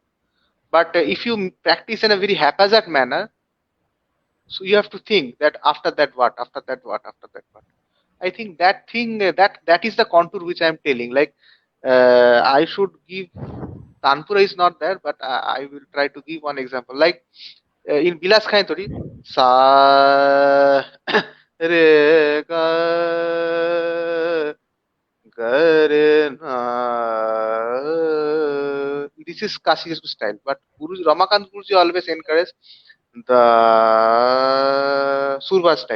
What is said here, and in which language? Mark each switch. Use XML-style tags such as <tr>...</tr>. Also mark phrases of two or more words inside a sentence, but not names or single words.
<en>But if you practice in a very haphazard manner, so you have to think that after that what, after that what, after that what. I think that thing, that is the contour which I am telling. Like I should give. Tanpura is not there, but I will try to give one example. Like in Bilas Khaintori, sa re ga ga re na. This is Kashi style, but Guru Ramakant Guruji always encourage the Surbahar style.</en>